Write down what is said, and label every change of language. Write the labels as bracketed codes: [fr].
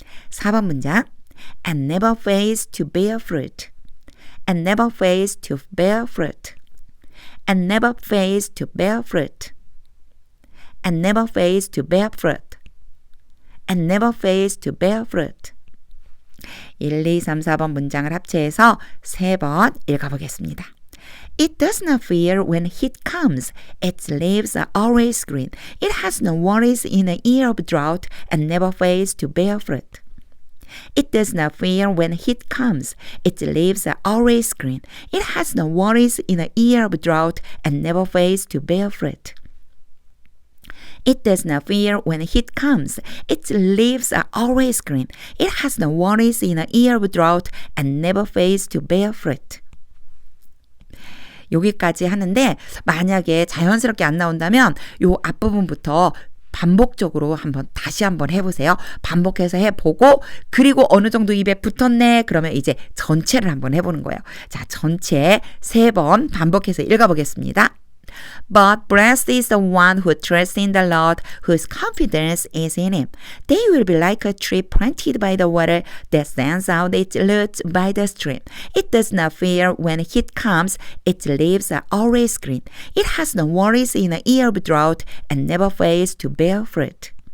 [ko] 4번 문장. [en] And never fails to bear fruit. And never fails to bear fruit. And never fails to bear fruit. And never fails to bear fruit. And never fails to bear fruit. [ko] 1, 2, 3, 4번 문장을 합체해서 3번 읽어보겠습니다. [en] It does not fear when heat comes. Its leaves are always green. It has no worries in a year of drought and never fails to bear fruit. It does not fear when heat comes. Its leaves are always green. It has no worries in a year of drought and never fails to bear fruit. It does not fear when heat comes. Its leaves are always green. It has no worries in a year of drought and never fails to bear fruit. [ko] 여기까지 하는데 만약에 자연스럽게 안 나온다면 요 앞부분부터 반복적으로 다시 한번 해보세요. 반복해서 해보고 그리고 어느 정도 입에 붙었네 그러면 이제 전체를 한번 해보는 거예요. 자, 전체 3번 반복해서 읽어보겠습니다. [en] But blessed is the one who trusts in the Lord, whose confidence is in Him. They will be like a tree planted by the water that sends out its roots by the stream. It does not fear when heat comes. Its leaves are always green. It has no worries in a year of drought and never fails to bear fruit.